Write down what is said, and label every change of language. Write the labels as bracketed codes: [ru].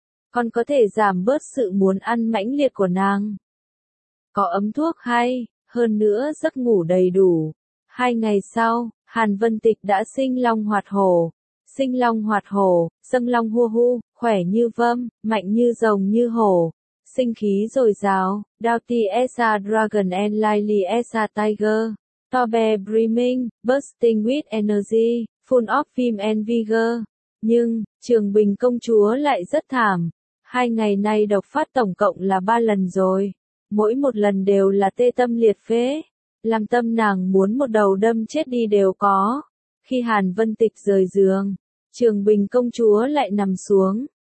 [vi] Còn có thể giảm bớt sự muốn ăn mãnh liệt của nàng. Có ấm thuốc hay, hơn nữa giấc ngủ đầy đủ. 2 ngày sau, Hàn Vân Tịch đã sinh long hoạt hổ. Sinh long hoạt hổ, dâng long hua hu, khỏe như vâm, mạnh như rồng như hổ. Sinh khí dồi dào, [en] Doughty as a dragon and lively as a tiger. To be brimming, bursting with energy, full of vim and vigor. [vi] Nhưng, Trường Bình công chúa lại rất thảm. 2 ngày nay độc phát tổng cộng là 3 lần rồi. Mỗi một lần đều là tê tâm liệt phế. Làm tâm nàng muốn một đầu đâm chết đi đều có. Khi Hàn Vân Tịch rời giường, Trường Bình công chúa lại nằm xuống.